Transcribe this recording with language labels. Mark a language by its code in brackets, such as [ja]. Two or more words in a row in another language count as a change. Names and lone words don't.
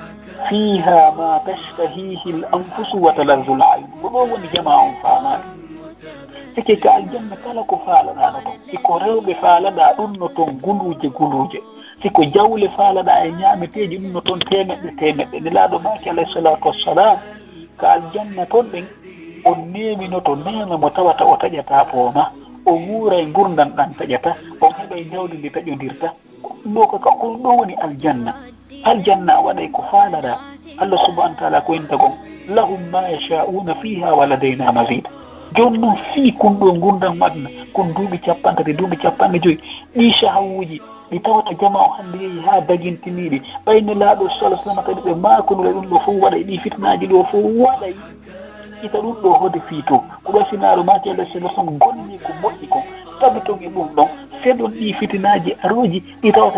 [ar] فيها ما تشتهيه الأنفس وتلذ الأعين [ff] ko ɗo woni jama on faamaade sike ka aljanna kala ko faalaɗa no ton siko rewɓe faalaɗa ɗum no ton guluje siko jawle faalaɗa e ñaameteeji ɗum no ton temeɗɗe nelaaɗo maaki [ar] عليه الصلاة والسلام [ff] ka aljanna ton ɗen o neminoto nema mo tawata o taƴata pooma o wuura e gurdam ɗan taƴata on heɓa e jawdi ndi taƴodirta ɗo ko ɗo woni aljanna a waɗay ko faalaɗa [ar] الله سبحانه وتعالى [ff] ko inta gon [ar] لهم ما يشاؤون فيها ولدينا مزيد [ff] joni noon fii kon ɗo gurdam madna kon duuɓi capantati duuɓi capanɗe joyi ɗi sahawuji ɗi tawata jama o hannde yeehi ha dagintiniɗi ɓayno laaɗo sallah sallam kadi ɓe makonule ɗum ɗo fof waɗay ɗi fitnaji ɗo fof waɗay ita ɗum ɗo hode fiito ko ɗo finaɗo maki allah sallah sallam gonni ko moƴƴi kon tabi ton e ɗum ɗon seɗon ɗi fitinaji aroji ɗi tawata